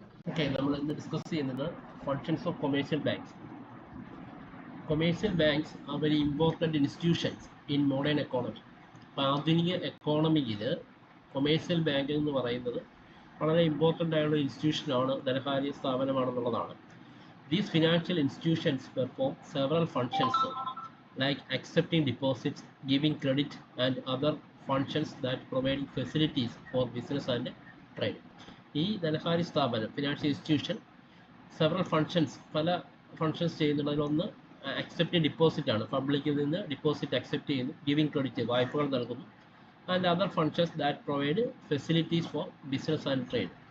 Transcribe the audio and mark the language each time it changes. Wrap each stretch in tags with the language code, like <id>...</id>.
<ml>Okay, നമ്മൾ ഇന്ന് discuss ചെയ്യുന്നത് functions of commercial banks.</ml> <en>Commercial banks are very important institutions in modern economy.</en> <ml>അപ്പോൾ ആധുനിക എക്കോണമിയിൽ കൊമേഴ്ഷ്യൽ ബാങ്ക് എന്ന് പറയുന്നത് വളരെ ഇമ്പോർട്ടൻ്റ് ആയുള്ള ഇൻസ്റ്റിറ്റ്യൂഷനാണ്, ധനകാര്യ സ്ഥാപനമാണെന്നുള്ളതാണ്.</ml> <en>These financial institutions perform several functions like accepting deposits, giving credit, and other functions that provide facilities for business and trade.</en> <ml>ഈ ധനകാര്യ സ്ഥാപനം, ഫിനാൻഷ്യൽ ഇൻസ്റ്റിറ്റ്യൂഷൻ, സെവറൽ ഫങ്ഷൻസ്, പല ഫങ്ഷൻസ് ചെയ്യുന്നതിലൊന്ന് അക്സെപ്റ്റിംഗ് ഡിപ്പോസിറ്റ് ആണ്. പബ്ലിക്കിൽ നിന്ന് ഡിപ്പോസിറ്റ് അക്സെപ്റ്റ് ചെയ്യുന്നു,</ml> <en>giving credit,</en> <ml>വായ്പകൾ നൽകുന്നു,</ml> <en>And other functions that provide facilities for business and trade.</en>